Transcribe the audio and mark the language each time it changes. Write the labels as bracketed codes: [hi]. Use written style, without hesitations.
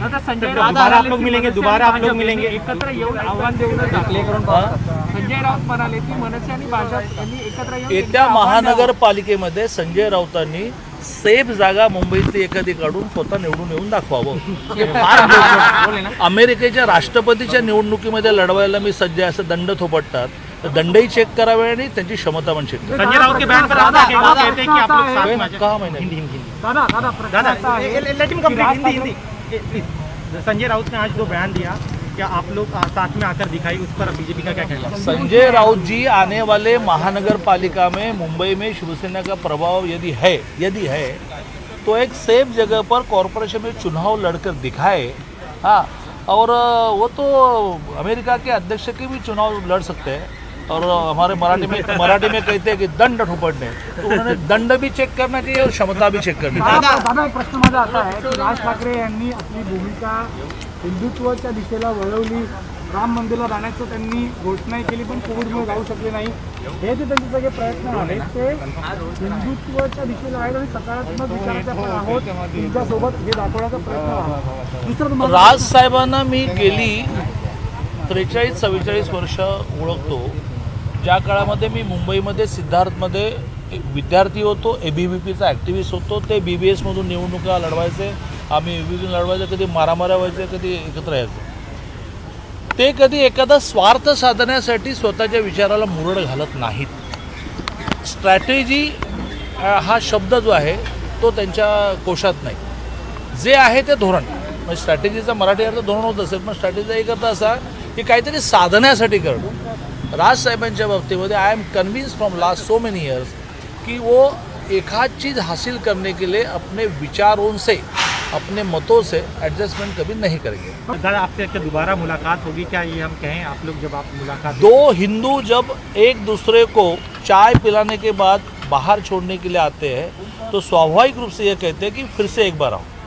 [hi] दोबारा आप लोग मिलेंगे, दोबारा आप लोग मिलेंगे, [mr] एकत्र येऊन आव्हान देऊन संजय राऊत म्हणाले की मनसे आणि भाजप यांनी एकत्र येऊन येत्या महानगरपालिकेमध्ये संजय राऊतांनी सेफ जागा मुंबईतली एखादी काढून स्वतः निवडून येऊन दाखवावं। फार अमेरिकेच्या राष्ट्रपतीच्या निवडणुकीमध्ये लढवायला मी सज्ज आहे असं दंड थोपटतात, तर दंडही चेक करावे आणि त्यांची क्षमता पण चेक करावी. [hi] संजय राउत के बयान पर आपका क्या कहते हैं कि आप लोग साथ में आ जाए? कहा मैंने हिंदी हिंदी हिंदी [mr] दादा दादा प्रश्न दादा असा आहे [en] Let him complete Hindi Hindi please. [hi] Sanjay Raut ने आज जो बयान दिया, क्या आप लोग साथ में आकर दिखाई, उस पर बीजेपी का क्या कहना है? संजय राउत जी आने वाले महानगर पालिका में मुंबई में शिवसेना का प्रभाव यदि है तो एक सेफ जगह पर कॉरपोरेशन में चुनाव लड़कर दिखाए. हाँ, और वो तो अमेरिका के अध्यक्ष के भी चुनाव लड़ सकते हैं. और हमारे मराठी में कहते हैं कि दंड ठोपड़ने, तो उन्होंने दंड भी चेक करना चाहिए और क्षमता भी चेक करनी चाहिए. [mr] दादा एक प्रश्न माझा असा आहे की राज ठाकरे यांनी आपली भूमिका हिंदुत्वाच्या दिशेला वळवली. राम मंदिरला जाण्याचं त्यांनी घोषणाही केली, पण कोविडमुळे जाऊ शकले नाही. हे जे त्यांचे सगळे प्रयत्न आहेत ते हिंदुत्वाच्या दिशेला आहेत आणि सकारात्मक विचाराचे आपण आहोत तुमच्यासोबत हे दाखवण्याचा प्रयत्न आहे. दुसरं राज साहेबांना मी गेली 43-44 वर्ष ओळखतो. ज्या काळामध्ये मी मुंबईमध्ये सिद्धार्थमध्ये एक विद्यार्थी होतो, ABVPचा ॲक्टिव्हिस्ट होतो. ते BBSमधून निवडणुका लढवायचे, आम्ही ABVP लढवायचे, कधी मारामाऱ्या व्हायचे, कधी एकत्र यायचो. ते कधी एखादा स्वार्थ साधण्यासाठी स्वतःच्या विचाराला मुरड घालत नाहीत. स्ट्रॅटेजी हा शब्द जो आहे तो त्यांच्या कोशात नाही. जे आहे ते धोरण, म्हणजे स्ट्रॅटेजीचा मराठी अर्थ धोरण होत असेल, पण स्ट्रॅटेजीचा एक अर्थ असा की काहीतरी साधण्यासाठी करणं. राजसाहेबांच्या बाबतीमध्ये [en] I am convince from last so many years [hi] कि वो एक आध चीज़ हासिल करने के लिए अपने विचारों से, अपने मतों से एडजस्टमेंट कभी नहीं करेंगे. दादा आपसे क्या दोबारा मुलाकात होगी, क्या ये हम कहें आप लोग जब आप मुलाकात? दो हिंदू जब एक दूसरे को चाय पिलाने के बाद बाहर छोड़ने के लिए आते हैं तो स्वाभाविक रूप से ये कहते हैं कि फिर से एक बार आओ.